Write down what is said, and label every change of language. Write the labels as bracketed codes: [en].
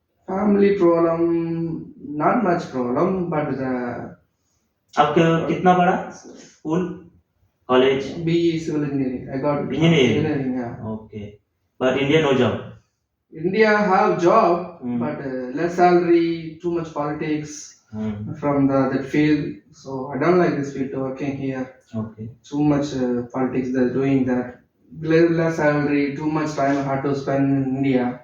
[en] family problem not much problem, but [hi] आपके कितना पढ़ा school college? [en] BE civil engineering. I got engineering. Yeah. Okay, but India no job. India have job, but less salary, too much politics from that field. So I don't like this field working here. Okay. Too much politics they're doing that. Less salary, too much time I had to spend in India.